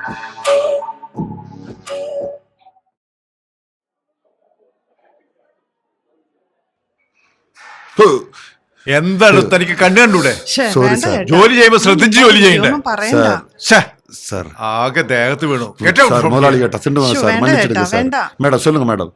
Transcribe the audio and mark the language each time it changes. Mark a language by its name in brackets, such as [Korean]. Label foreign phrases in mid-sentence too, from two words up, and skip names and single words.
[Malayalam] എന്താണ് തനിക്ക് കണ്ണു കണ്ടൂടെ? ജോലി ചെയ്യുമ്പോ ശ്രദ്ധിച്ച് ജോലി ചെയ്യണ്ടേ? ആകെ ദേഹത്ത് വീണു. [Tamil] முதலாளி கேட்டா சார், மன்னிச்சிடுங்க சார். மேடம் சொல்லுங்க மேடம்.